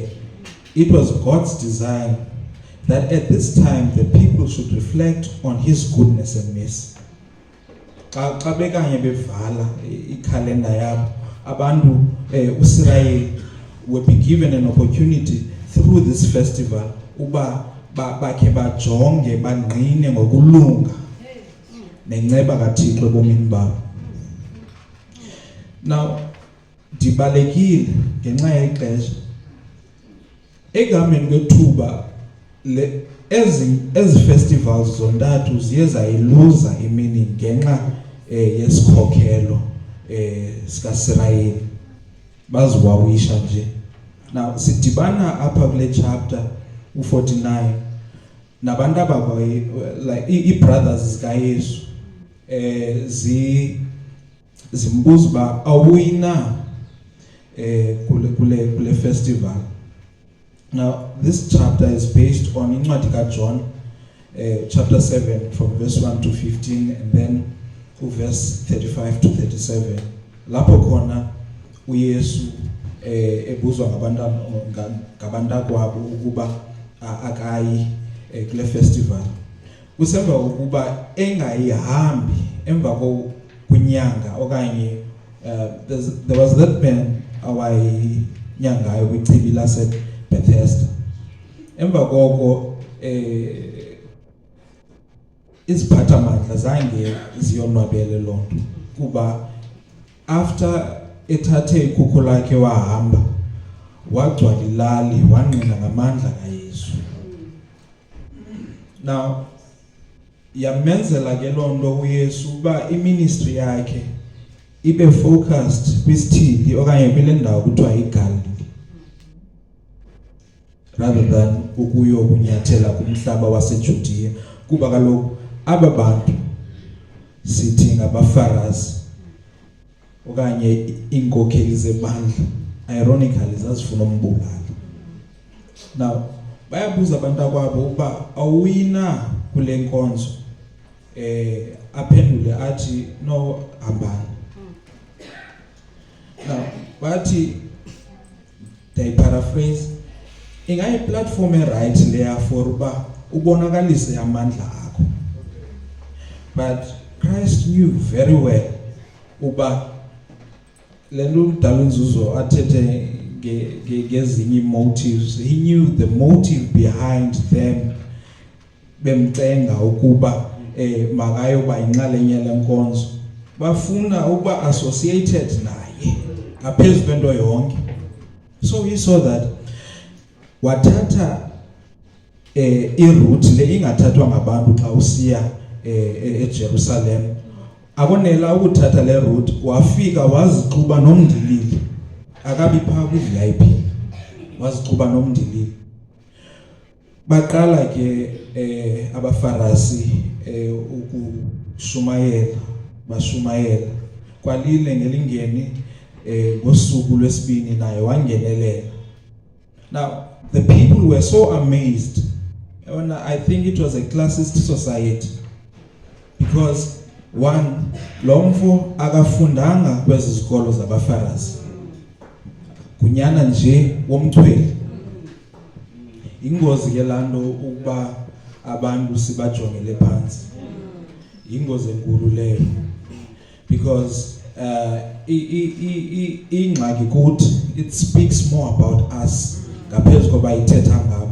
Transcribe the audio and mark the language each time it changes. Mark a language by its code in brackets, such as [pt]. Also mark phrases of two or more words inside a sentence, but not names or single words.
[en] It was God's design that at this time the people should reflect on His goodness and mercy. [xh] Xa bekanye bevala ikhalenda yabo abantu uSirayeli [en] would be given an opportunity through this festival [xh] uba bakhe bajonge bangqine ngokulunga nenceba kaThixo ebomini babo. Now dibalekile ngenxa yexesha ekuhambeni kwethuba ezi festivals zontathu ziye zayiluza imini ngenxa yesikhokhelo sikaSirayeli baziwawisha nje. Now sidibana apha kule chapter u49 nabantu abakho like i-brothers zikaYesu zimbuza uba awuyina kule festival. [en] Now this chapter is based on [xh] incwadi kaJohn [en] chapter 7 from verse 1 to 15 and then verse 35 to 37. [xh] Lapho khona uYesu ebuzwa ngabantu akwabo ukuba akayi kule festival. kusemva ukuba engayihambi emva kunyanga okanye [en] there was that man [xh] awayinyangayo kwichibi lase Bethesda. Emva koko iziphathamandla zange ziyonwabele loo nto kuba after ethathe ikhukhu lakhe wahamba wagcwala ilali wanqina ngamandla kaYesu. Now yamenzela ke loo nto uYesu uba iministry yakhe ibe focused kwisithili okanye kule ndawo kuthiwa iGalilee [en] rather than [xh] ukuyokunyathela kumhlaba waseJudiya kuba kaloku aba bantu sithi ngabaFarisi okanye iinkokheli zebandla ironically zazifuna umbulala. Now bayabuza abantu akwabo uba awuyina kule nkonzo aphendule athi no hambani. Now bathi paraphrase ingayi platform right leya for uba ubonakalise amandla akho, [en] but Christ knew very well [xh] uba lento udala inzuzo athethe ngezinye motives. [en] He knew the motive behind them [xh] bemcenga ukuba makayo bayinxalenye lenkonzo, bafuna ukuba associated naye ngaphezu kwento yonke. [en] So he saw that [xh] wathatha iroute le ingathathwa ngabantu xa usiya eJerusalem. Akonela ukuthatha le route, wafika wazixuba nomndilili, akabi phaa kwi-VIP, wazixuba nomndilili. Baqala ke abaFarisi bashumayela kwalile ngelingeni ngosuku lwesibini naye wangenelela. [en] Now the people were so amazed. I think it was a classist society because one, [xh] lo mfo akafundanga kwezi zikolo zabaFarisi, kunyana nje womthweli. Ingozi ke lanto ukuba abantu sibajongele phansi, ingozi enkulu leyo, because ingxaki kuthi [en] it speaks more about us [xh] ngaphezu koba ithetha ngabo.